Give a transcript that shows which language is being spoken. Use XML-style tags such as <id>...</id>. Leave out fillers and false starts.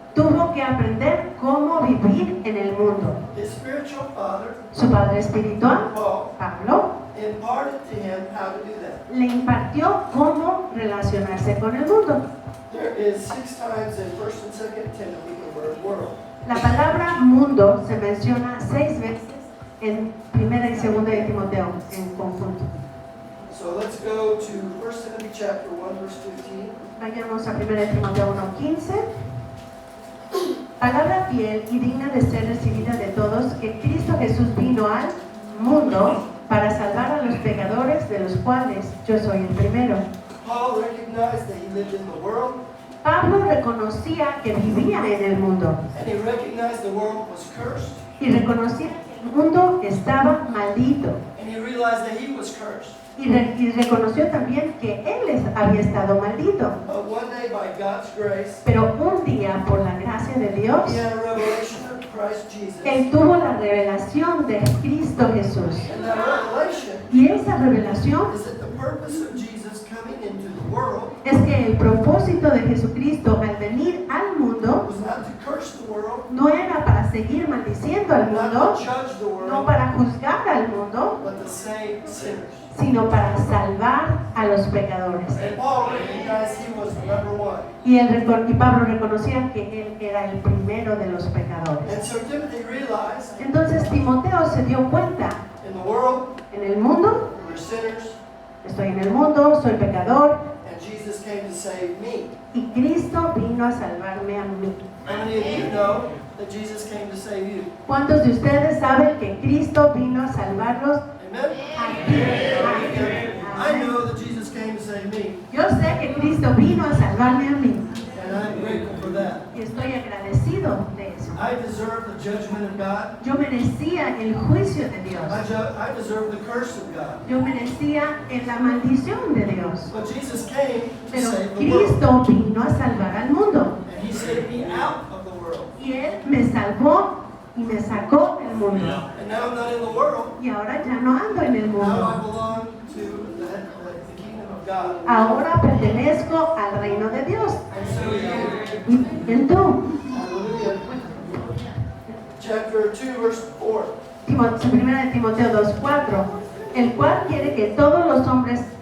<es>tuvo que aprender cómo vivir en el mundo.</es> <en>His spiritual father,</en> <es>Su padre espiritual,</es> <en>Paul,</en> <es>Pablo,</es> <en>imparted to him how to do that.</en> <es>le impartió cómo relacionarse con el mundo.</es> <en>There is 6 times in 1 and 2 Timothy the word world.</en> <es>La palabra mundo se menciona 6 veces en primera y segunda de Timoteo en conjunto.</es> <en>So let's go to 1 Timothy chapter 1 verse 15.</en> <es>Vayamos a primera de Timoteo 1:15. Palabra fiel y digna de ser recibida de todos, que Cristo Jesús vino al mundo para salvar a los pecadores, de los cuales yo soy el primero.</es> <en>Paul recognized that he lived in the world,</en> <es>Pablo reconocía que vivía en el mundo</es> <en>and he recognized the world was cursed,</en> <es>y reconocía que el mundo estaba maldito</es> <en>and he realized that he was cursed.</en> <es>y reconoció también que él había estado maldito.</es> <en>But one day, by God's grace,</en> <es>Pero un día, por la gracia de Dios,</es> <en>he had a revelation of Christ Jesus.</en> <es>él tuvo la revelación de Cristo Jesús.</es> <en>And that revelation</en> <es>Y esa revelación</es> <en>is that the purpose of Jesus coming into the world</en> <es>es que el propósito de Jesucristo al venir al mundo</es> <en>was not to curse the world,</en> <es>no era para seguir maldiciendo al</es> <en>not</en> <es>mundo,</es> <en>to judge the</en> <es>no</es> <en>world,</en> <es>para juzgar al mundo,</es> <en>but to save sinners.</en> <es>sino para salvar a los pecadores.</es> <en>And Paul recognized he was the number one.</en> <es>Y Pablo reconocía que él era el primero de los pecadores.</es> <en>And so Timothy realized</en> <es>Entonces Timoteo se dio cuenta,</es> <en>in the world</en> <es>en el mundo,</es> <en>we're sinners,</en> <es>estoy en el mundo, soy pecador,</es> <en>and Jesus came to save me.</en> <es>y Cristo vino a salvarme a mí.</es> <en>How many of you know that Jesus came to save you?</en> <es>¿Cuántos de ustedes saben que Cristo vino a salvarlos</es> <en>Amen?</en> <es>a ti?</es> <en>I know that Jesus came to save me,</en> <es>Yo sé que Cristo vino a salvarme a mí</es> <en>and I'm grateful for that.</en> <es>y estoy agradecido de eso.</es> <en>I deserve the judgment of God.</en> <es>Yo merecía el juicio de Dios.</es> <en>I deserve the curse of God.</en> <es>Yo merecía la maldición de Dios.</es> <en>But Jesus came to</en> <es>Pero</es> <en>save the world.</en> <es>Cristo vino a salvar al mundo.</es> <en>And he saved me out of the world.</en> <es>Y Él me salvó y me sacó del mundo.</es> <en>And now I'm not in the world.</en> <es>Y ahora ya no ando en el</es> <en>Now I</en> <es>mundo.</es> <en>belong to the kingdom of God.</en> <es>Ahora pertenezco al reino de Dios.</es> <en>And so you.</en> <es>Y también tú.</es> <en>Hallelujah. Chapter 2, verse 4.</en> <es>Primera de Timoteo 2:4, el cual quiere que todos los hombres.</es>